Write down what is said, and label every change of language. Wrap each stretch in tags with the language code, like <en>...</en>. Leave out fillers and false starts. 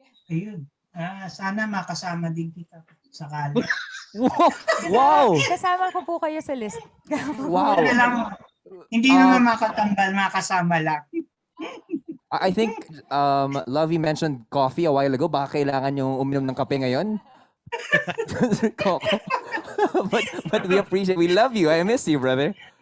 <tl>Ayun. Sana makasama din kita sakali. Wow! Kasama ko po kayo sa list. Wow! Hindi naman makatambal, makasama lang.</tl> <en>I think Lovey mentioned coffee a while ago.</en> <tl>Baka kailangan yung uminom ng kape ngayon. Coco.</tl> <en>but we appreciate, we love you. I miss you, brother.</en>